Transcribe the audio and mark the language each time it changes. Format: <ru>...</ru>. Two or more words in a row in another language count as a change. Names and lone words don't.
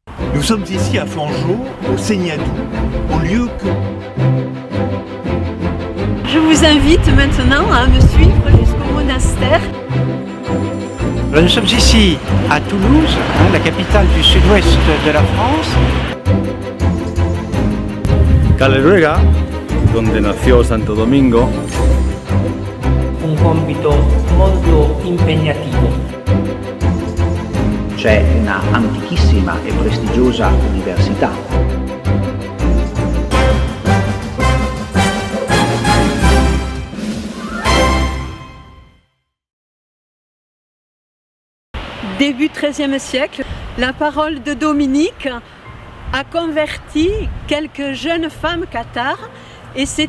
<fr>Nous sommes ici à Fanjeaux, au Seignadou, au lieu que... Je vous invite maintenant à me suivre jusqu'au monastère. Nous sommes ici à Toulouse, la capitale du sud-ouest de la France.</fr> <es>Calleruega, donde nació Santo Domingo.</es> <it>Un compito molto impegnativo. C'è una antichissima e prestigiosa università.</it> <fr>Début XIIIe siècle, la parole de Dominique a converti quelques jeunes femmes cathares et c'est</fr>